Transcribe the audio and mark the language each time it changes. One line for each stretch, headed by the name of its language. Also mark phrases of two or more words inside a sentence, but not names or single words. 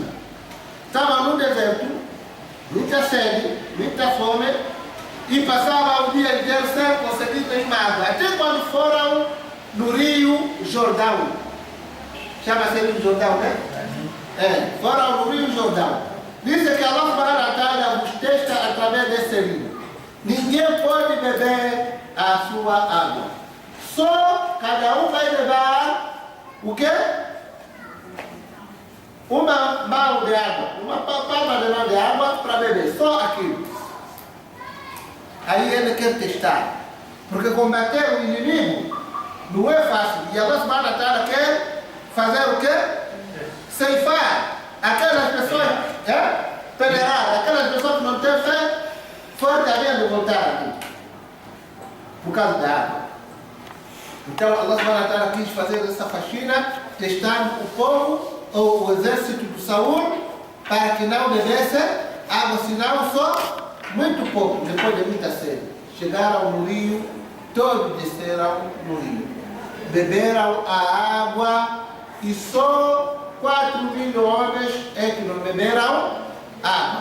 Portuguese: Estavam no deserto, muita sede, muita fome, e passavam o dia inteiro sem conseguir nenhuma água. Até quando foram no rio Jordão. chama-se Rio Jordão, né? Foram no Rio Jordão. Dizem que Allah
Arabic: سبحانه وتعالى
Portuguese: vos testa através desse rio. Ninguém pode beber a sua água. Só cada um vai levar o quê? Uma mão de água, uma palma de mão de água para beber, só aquilo. Aí ele quer testar, porque combater o inimigo não é fácil. E Allah
Arabic: سبحانه وتعالى
Portuguese: quer fazer o quê? Ceifar aquelas pessoas pederadas, aquelas pessoas que não têm fé, fortemente voltar aqui, por causa da água. Então Allah
Arabic: سبحانه وتعالى
Portuguese: quis fazer essa faxina, testando o povo, ou o exército do Saul, para que não bebesse água, senão só muito pouco, depois de muita sede. Chegaram no rio, todos desceram no rio. Beberam a água e só 4.000 homens é que não beberam água.